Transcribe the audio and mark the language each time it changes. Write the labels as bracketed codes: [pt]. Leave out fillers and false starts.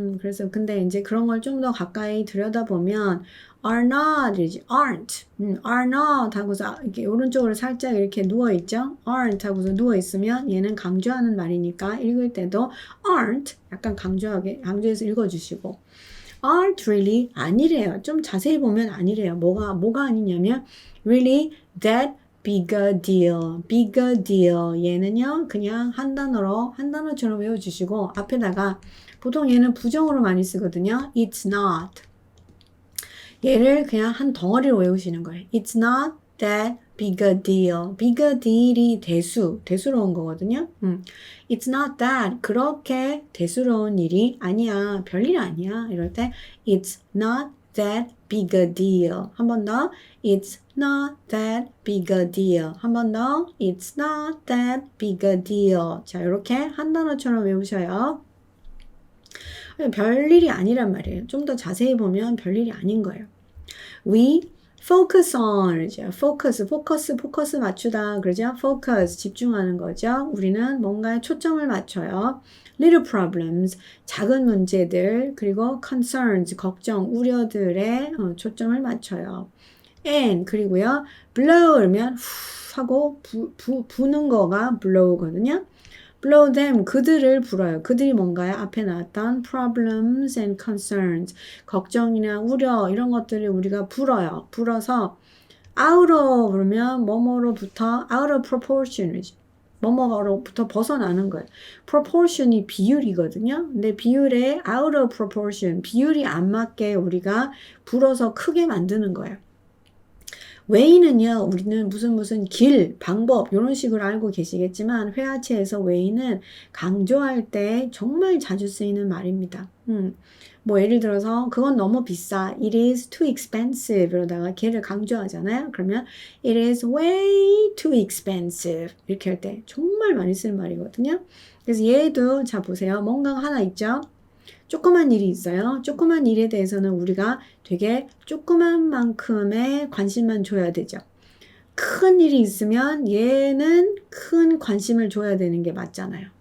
[ko] 그래서 근데 이제 그런 걸 좀 더 가까이 들여다보면 [en] are not, aren't, are not [ko] 하고서 이렇게 오른쪽으로 살짝 이렇게 누워있죠? aren't 하고서 누워있으면 얘는 강조하는 말이니까 읽을 때도 aren't 약간 강조해서 읽어주시고 [en] aren't really [ko] 아니래요. 좀 자세히 보면 아니래요. 뭐가 아니냐면 [en] really that big a deal, big a deal. [ko] 얘는요, 그냥 한 단어처럼 외워주시고, 앞에다가, 보통 얘는 부정으로 많이 쓰거든요. [en] It's not. [ko] 얘를 그냥 한 덩어리로 외우시는 거예요. [en] It's not that big a deal. [ko] big a deal이 대수로운 거거든요. [en] It's not that. [ko] 그렇게 대수로운 일이 아니야. 별일 아니야. 이럴 때, [en] It's not that big a deal. [ko] 한 번 더. [en] It's not that big a deal. 한 번 더. It's not that big a deal. [ko] 자, 이렇게 한 단어처럼 외우셔요. 별일이 아니란 말이에요. 좀 더 자세히 보면 별일이 아닌 거예요. [en] We focus on. [ko] 포커스 맞추다. 그러죠? focus, 집중하는 거죠. 우리는 뭔가에 초점을 맞춰요. [en] little problems, [ko] 작은 문제들, 그리고 concerns, 걱정, 우려들에 초점을 맞춰요. and, 그리고요, blow면 후 하고 부는 거가 blow거든요. [en] blow them, [ko] 그들을 불어요. 그들이 뭔가요? 앞에 나왔던 problems and concerns, 걱정이나 우려 이런 것들을 우리가 불어요. 불어서 out of 그러면 뭐뭐로부터 [en] out of proportion [ko] 이지. 뭐뭐로부터 벗어나는 거예요. proportion이 비율이거든요. 근데 비율에 [en] out of proportion, [ko] 비율이 안 맞게 우리가 불어서 크게 만드는 거예요. way는요, 우리는 무슨 길, 방법 이런 식으로 알고 계시겠지만 회화체에서 way는 강조할 때 정말 자주 쓰이는 말입니다. 예를 들어서 그건 너무 비싸. [en] It is too expensive. [ko] 이러다가 걔를 강조하잖아요. 그러면 [en] it is way too expensive. [ko] 이렇게 할 때 정말 많이 쓰는 말이거든요. 그래서 얘도 자 보세요. 뭔가가 하나 있죠. 조그만 일이 있어요. 조그만 일에 대해서는 우리가 되게 조그만 만큼의 관심만 줘야 되죠. 큰 일이 있으면 얘는 큰 관심을 줘야 되는 게 맞잖아요.